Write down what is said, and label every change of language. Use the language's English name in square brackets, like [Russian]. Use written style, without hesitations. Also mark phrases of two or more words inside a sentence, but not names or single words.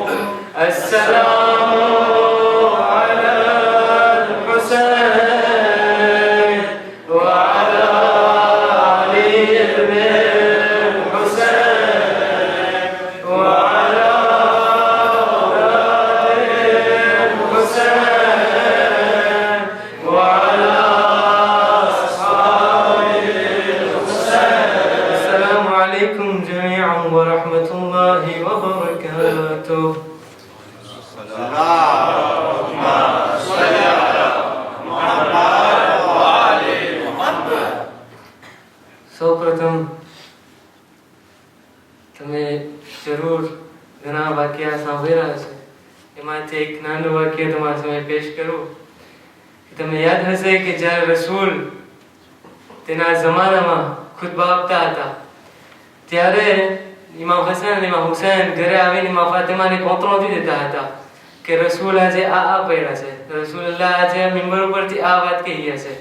[Arabic] السلام على الحسين وعلى علي بن الحسين وعلى أولاد الحسين وعلى أصحاب الحسين. السلام عليكم جميعا ورحمة الله وبركاته. اللهم صل على محمد وآل محمد. [Gujarati] સૌપ્રથમ તમે જરૂર ઘણા વાક્ય સાંભળ્યા હશે. એમાંથી એક નાનું વાક્ય તમારા સામે પેશ કરું. તમને યાદ હશે કે જ્યારે રસૂલ તેના જમાનામાં ખુતબા આપતા હતા ત્યારે ઇમામ હસન અને ઇમામ હુસૈન ઘરે આવીને ઇમામ ફાતિમાને કોતરોથી દેતા હતા કે રસૂલ આજે આ પડ્યા છે, રસૂલુલ્લાહ આજે મિંબર ઉપરથી આ વાત કહી ગયા છે.